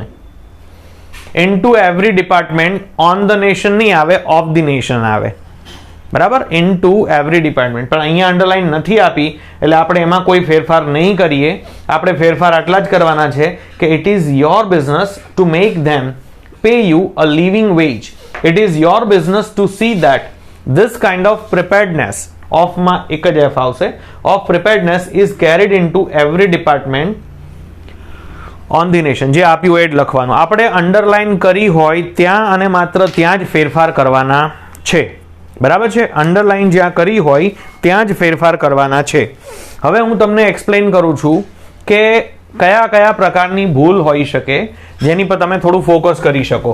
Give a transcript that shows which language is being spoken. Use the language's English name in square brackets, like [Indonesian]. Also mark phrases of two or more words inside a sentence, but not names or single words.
[English] into every department on the nation [Gujarati] નહીં આવે, [English] of the nation આવે. બરાબર, into every department. [Gujarati] પણ અહીંયા અંડરલાઈન નથી આપી એટલે આપણે એમાં કોઈ ફેરફાર નહીં કરીએ. આપણે ફેરફાર આટલા જ કરવાના છે કે [English] it is your business to make them pay you a living wage. It is your business to see that this kind of preparedness of [Gujarati] માં એક જ [English] F આવશે, of preparedness is carried into every department on the nation. [Gujarati] જે આપ્યું એ જ લખવાનું. આપણે અંડરલાઈન કરી હોય ત્યાં અને માત્ર ત્યાં જ ફેરફાર કરવાના છે. બરાબર છે, અંડરલાઈન જ્યાં કરી હોય ત્યાં જ ફેરફાર કરવાના છે. હવે હું તમને એક્સપ્લેન કરું છું કે કયા કયા પ્રકારની ભૂલ હોઈ શકે જેની પર તમે થોડું ફોકસ કરી શકો.